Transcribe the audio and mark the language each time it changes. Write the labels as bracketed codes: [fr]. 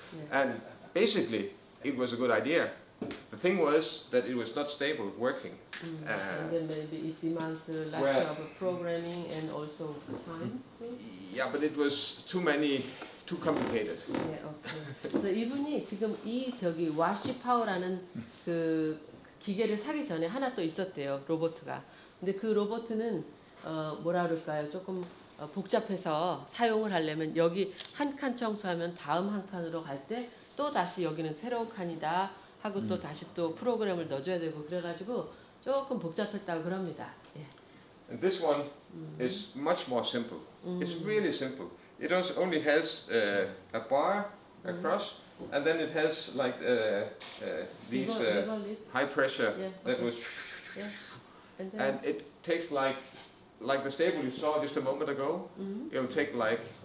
[en] And basically, it was a good idea. The thing was that it was not stable working. And then maybe it demands lots of programming and also times too. Yeah, but it was too complicated. [ko] 네, 오케이. 그래서 이분이 지금 저기 와시 파워라는 그 기계를 사기 전에 하나 또 있었대요, 로봇가. 근데 그 로봇은 뭐라 그럴까요? 조금 복잡해서 사용을 하려면 여기 한 칸 청소하면 다음 한 칸으로 갈 때 또 다시 여기는 새로운 칸이다 하고 또 다시 또 프로그램을 넣어줘야 되고 그래가지고 조금 복잡했다고 그럽니다. 예. [en] And this one is much more simple. It's really simple. It only has a bar across, and then it has like these high pressure that was, and it takes like the stable you saw just a moment ago. It'll take like